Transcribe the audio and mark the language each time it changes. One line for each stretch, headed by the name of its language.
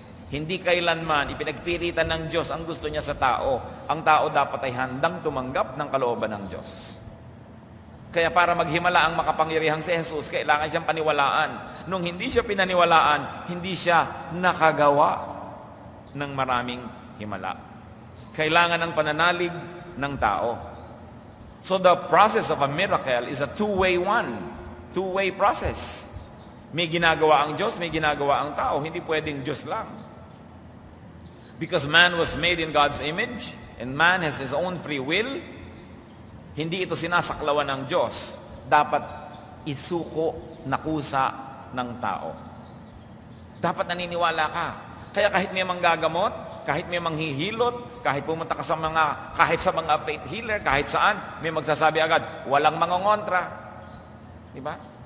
Filipino: Hindi kailanman ipinagpilitan ng Diyos ang gusto niya sa tao. Ang tao dapat ay handang tumanggap ng kalooban ng Diyos. Kaya para maghimala ang makapangyarihang si Jesus, kailangan siyang paniwalaan. Nung hindi siya pinaniwalaan, hindi siya nakagawa ng maraming himala. Kailangan ng pananalig ng tao.
English: So the process of a miracle is a two-way process.
Filipino: May ginagawa ang Diyos, may ginagawa ang tao. Hindi pwedeng Diyos lang.
English: Because man was made in God's image, and man has his own free will,
Filipino: hindi ito sinasaklawan ng Diyos. Dapat isuko na kusa ng tao. Dapat naniniwala ka. Kaya kahit may manggagamot, kahit may manghihilot, kahit pumunta ka sa mga faith healer, kahit saan, may magsasabi agad, walang mangongontra. Diba?